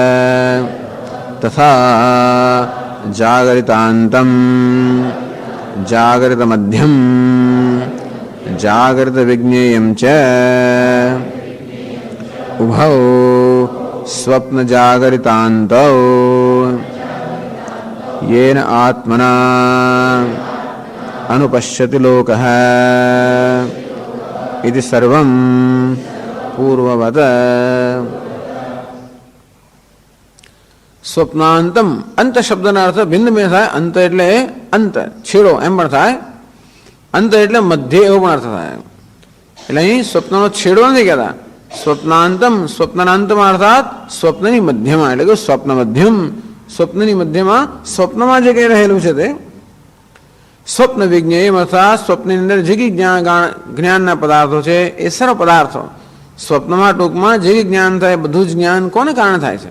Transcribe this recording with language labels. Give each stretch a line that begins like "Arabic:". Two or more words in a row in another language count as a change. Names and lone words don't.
Sanskrit: तथा जागरितान्तम जागृत मध्यम जागृत विज्ञेयम च उभौ स्वप्न जागरितान्तौ येन आत्मना अनुपश्यति लोकः इति सर्वं पूर्ववत्.
Gujarati: સ્વપ્નાંતમ, અંત શબ્દના અર્થ ભિન્ન ભિન્ન થાય. અંત એટલે અંત, છેડો એમ પણ થાય. અંત એટલે મધ્ય એવો પણ અર્થ થાય. એટલે અહીં સ્વપ્નનો છેડો નથી કહેતા. સ્વપ્નાંતમ, સ્વપ્નના અંતમાં અર્થાત સ્વપ્નની મધ્યમાં, એટલે કે સ્વપ્ન મધ્યમ, સ્વપ્નની મધ્યમાં સ્વપ્નમાં જે કંઈ રહેલું છે તે સ્વપ્ન વિજ્ઞેય, અર્થાત સ્વપ્નની અંદર જે કંઈ જ્ઞાનના પદાર્થો છે એ સર્વ પદાર્થો સ્વપ્નમાં ટૂંકમાં જે કંઈ જ્ઞાન થાય બધું જ જ્ઞાન કોને કારણે થાય છે.